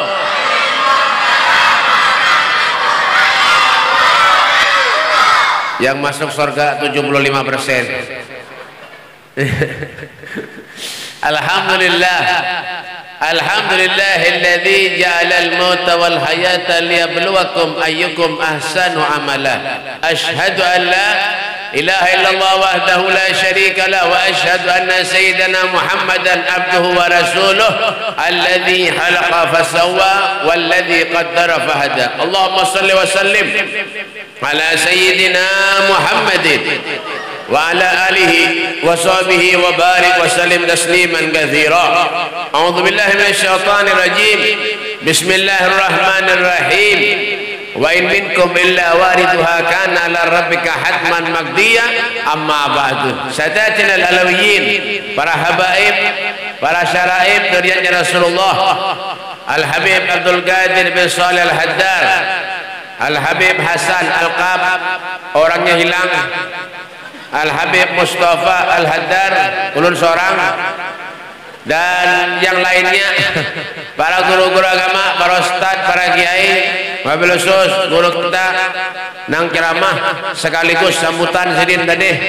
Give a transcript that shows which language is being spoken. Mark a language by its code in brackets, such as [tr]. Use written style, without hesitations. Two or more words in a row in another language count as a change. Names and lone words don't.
[id] Yang masuk surga 75%. Alhamdulillah. [ar] الحمد لله الذي جعل الموت والحياة ليبلوكم أيكم أحسن عملا. أشهد أن لا إله إلا الله وحده لا شريك له وأشهد أن سيدنا محمدا عبده ورسوله الذي خلق فسوى والذي قدر فهدى. اللهم صل وسلم على سيدنا محمد وعلى آله وصحبه وبارك وسلم تسليما كثيرا. أعوذ بالله من الشيطان الرجيم. بسم الله الرحمن الرحيم. وإن منكم إلا واردها كان على ربك حتما مقضيا. أما بعد. سادتنا العلويين, [id] para habaib, para syaraib duriannya Rasulullah, Al-Habib Abdul Qadir bin Shalih Al-Haddar, Al-Habib Hasan Al-Qab, orangnya hilang, Al-Habib Mustafa Al-Haddar, ulun seorang, dan yang lainnya, para guru-guru agama, para ustad, para kiai, [ar] وبالخصوص [id] guru kita nang ceramah sekaligus sambutan Sidin tadi.